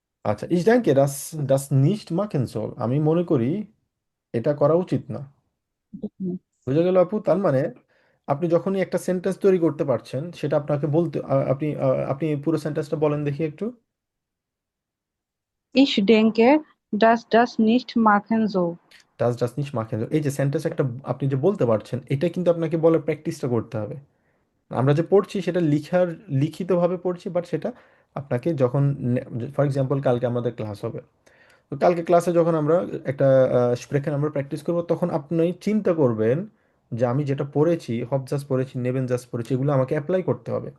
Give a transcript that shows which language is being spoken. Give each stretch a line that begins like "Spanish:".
Bangla: আচ্ছা, ইশ ড্যাঙ্কে ডাস ডাস নিশট মাখেন জোল, আমি মনে করি এটা করা উচিত না। উচিত না। বুঝে গেল আপু? তার মানে আপনি যখনই একটা সেন্টেন্স তৈরি করতে পারছেন, সেটা আপনাকে বলতে আপনি পুরো সেন্টেন্সটা বলেন দেখি একটু।
German: Ich denke, dass das nicht machen soll.
Bangla: ডাস ডাস নিশ মাখেন জোল, এই যে সেন্টেন্স একটা আপনি যে বলতে পারছেন, এটা কিন্তু আপনাকে বলার প্র্যাকটিসটা করতে হবে। আমরা যে পড়ছি সেটা লিখিতভাবে পড়ছি, বাট সেটা আপনাকে যখন, ফর এক্সাম্পল কালকে আমাদের ক্লাস হবে, তো কালকে ক্লাসে যখন আমরা একটা স্প্রেখান আমরা প্র্যাকটিস করব, তখন আপনি চিন্তা করবেন যে আমি যেটা পড়েছি, হবজাস পড়েছি, নেবেনজাস পড়েছি, এগুলো আমাকে অ্যাপ্লাই করতে হবে।